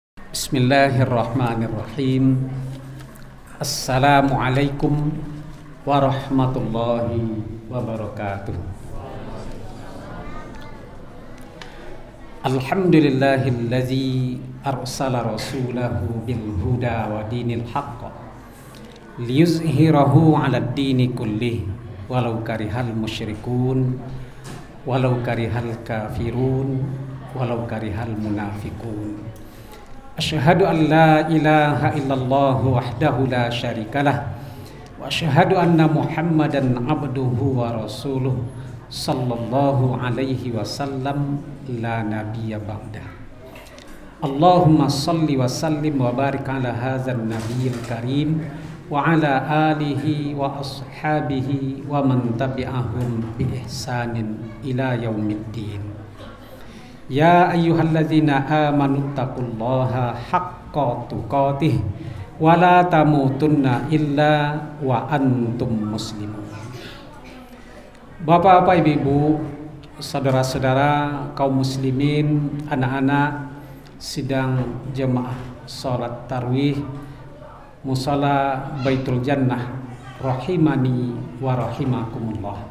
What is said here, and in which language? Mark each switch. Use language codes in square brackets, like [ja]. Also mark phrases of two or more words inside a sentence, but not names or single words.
[ar] بسم الله الرحمن الرحيم. السلام عليكم ورحمة الله وبركاته. الحمد لله الذي أرسل رسوله بالهدى ودين الحق ليظهره على الدين كله ولو كره المشركون ولو كره الكافرون ولو كره المنافقون. أشهد أن لا إله إلا الله وحده لا شريك له وأشهد أن محمدا عبده ورسوله صلى الله عليه وسلم لا نبي بعده. اللهم صل وسلم وبارك على هذا النبي الكريم وعلى آله وأصحابه ومن تبعهم بإحسان إلى يوم الدين. يا أيها الذين آمنوا اتقوا الله حق تقاته ولا تموتن إلا وأنتم مسلمون. [id] Bapak-bapak, ibu-ibu, saudara-saudara kaum muslimin, anak-anak sidang jemaah salat tarawih musala Baitul Jannah [ar] رحمني ورحمكم الله.